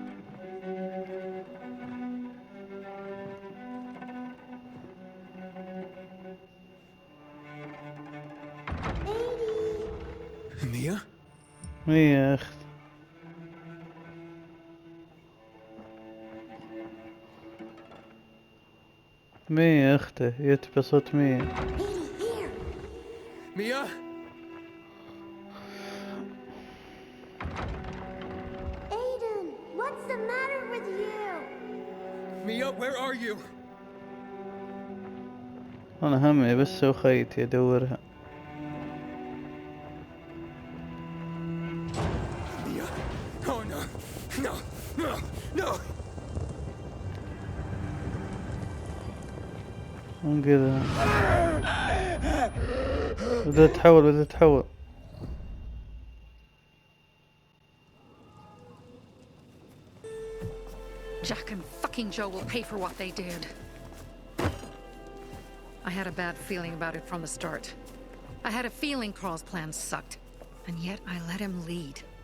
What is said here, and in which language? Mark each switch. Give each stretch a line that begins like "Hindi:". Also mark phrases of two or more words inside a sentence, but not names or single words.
English: Mia?
Arabic: مية يا أخت. مية يا أخته يتبع صوت مية.
English: Mia? Aiden, what's the matter with you? Mia, where are you?
Arabic: أنا همي بس وخيتي أدورها.
English: Mia? Oh no! No! No! No!
Arabic: كذا. بدأت تتحول.
English: Jack and fucking Joe will pay for what they did. I had a bad feeling about it from the start. I had a feeling Carl's plan sucked, and yet I let him lead.